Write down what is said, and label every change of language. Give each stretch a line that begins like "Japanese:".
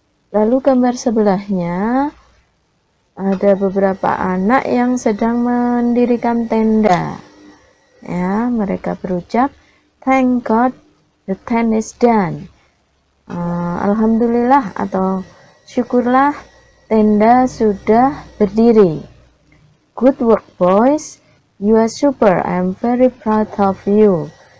Indonesian: Lalu gambar sebelahnya ada beberapa anak yang sedang mendirikan tenda. Ya, mereka berucap,
English: "Thank God the tent is done."
Indonesian: Alhamdulillah atau syukurlah tenda sudah berdiri.
English: Good work boys, you are super, I am very proud of you.